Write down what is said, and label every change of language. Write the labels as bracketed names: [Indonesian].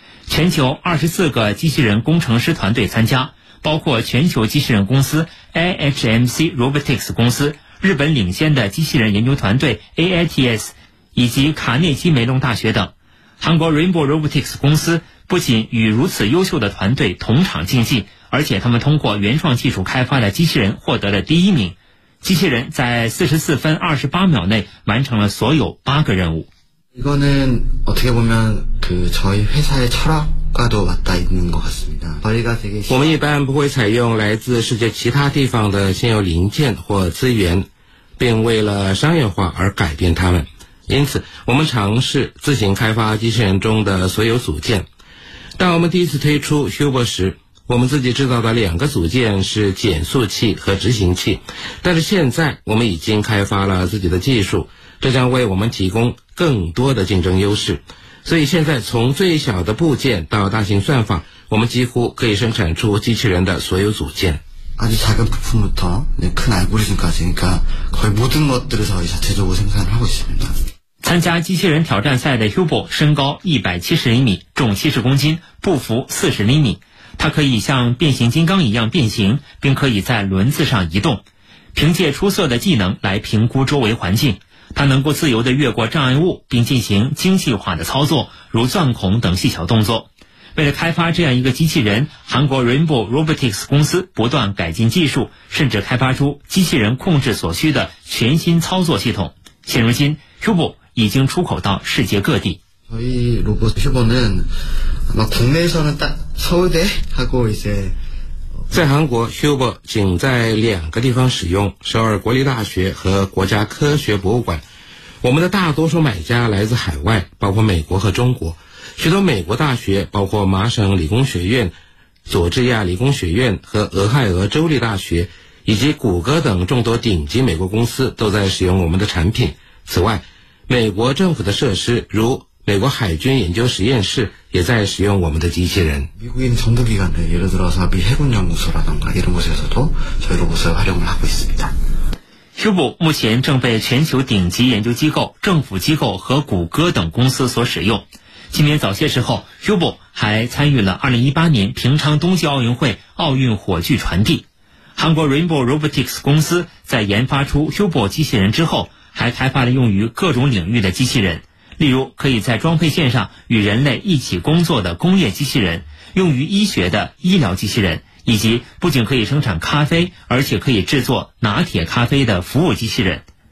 [Chinese] 全球24个机器人工程师团队参加，包括全球机器人公司 AHMC Robotics 公司、日本领先的机器人研究团队 AITS 以及卡内基梅隆大学等。韩国 Rainbow Robotics 公司不仅与如此优秀的团队同场竞技，而且他们通过原创技术开发的机器人获得了第一名。机器人在44分28秒内完成了所有八个任务。 [Korean] 이거는어떻게보면그저희회사의철학과도맞닿는것같습니다저희가되게 [Chinese] 我们一般不会采用来自世界其他地方的现有零件或资源，并为了商业化而改变它们。因此，我们尝试自行开发机器人中的所有组件。当我们第一次推出 Hubo 时，我们自己制造的两个组件是减速器和执行器。但是现在，我们已经开发了自己的技术，这将为我们提供更多的竞争优势。所以现在从最小的部件到大型算法，我们几乎可以生产出机器人的所有组件。 [Korean] 아주작은부품부터큰알고리즘까지거의모든것들을저희자체적으로생산하고있습니다 [Chinese] 参加机器人挑战赛的 Hubo 身高170厘米，重70公斤，步幅40厘米。它可以像变形金刚一样变形，并可以在轮子上移动。凭借出色的技能来评估周围环境，它能够自由地越过障碍物，并进行精细化的操作，如钻孔等细小动作。为了开发这样一个机器人，韩国 Rainbow Robotics 公司不断改进技术，甚至开发出机器人控制所需的全新操作系统。现如今 Hubo 已经出口到世界各地。 [Korean] 저희 로봇 Hubo 는 국내에서는 딱 서울대 하고 이제 [Chinese] 在韩国 ,Hubo 仅在两个地方使用，首尔国立大学和国家科学博物馆。我们的大多数买家来自海外，包括美国和中国。许多美国大学，包括麻省理工学院、佐治亚理工学院和俄亥俄州立大学，以及谷歌等众多顶级美国公司都在使用我们的产品。此外，美国政府的设施如美国海军研究实验室也在使用我们的机器人。 [Korean] 미국인정부기관들예를들어서미해군연구소라든가이런곳에서도저희로봇을활용을하고있습니다 [Chinese] Hubo 目前正被全球顶级研究机构、政府机构和谷歌等公司所使用。今年早些时候 Hubo 还参与了2018年平昌冬季奥运会奥运火炬传递。韩国 Rainbow Robotics 公司在研发出 Hubo 机器人之后，还开发了用于各种领域的机器人，例如可以在装配线上与人类一起工作的工业机器人，用于医学的医疗机器人，以及不仅可以生产咖啡，而且可以制作拿铁咖啡的服务机器人。